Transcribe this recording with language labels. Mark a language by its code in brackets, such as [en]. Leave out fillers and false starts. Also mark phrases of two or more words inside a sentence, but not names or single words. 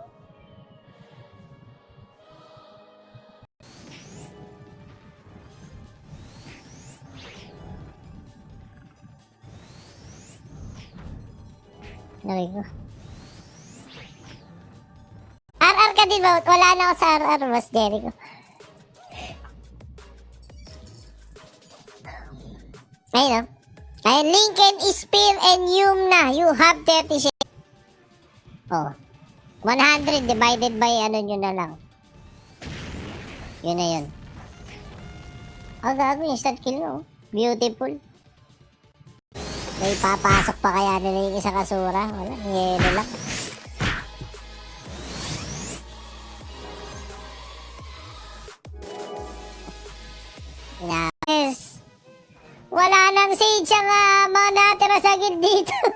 [tl] Lagay ko. RR ka din ba? Wala na ako sa RR, Boss Jericho. Ayun o. Ayun, Lincoln, Spear, and Yumna. [en] You have 30 shares. Oh. 100 divided by [tl] ano nyo na lang. Yun na yun. Ang gago, [en] instant kill [tl] no. Beautiful. May papasok pa kaya nila yung isang kasura. Wala, yelo lang. Yes. Wala nang sage ang mga natira sa gilid dito.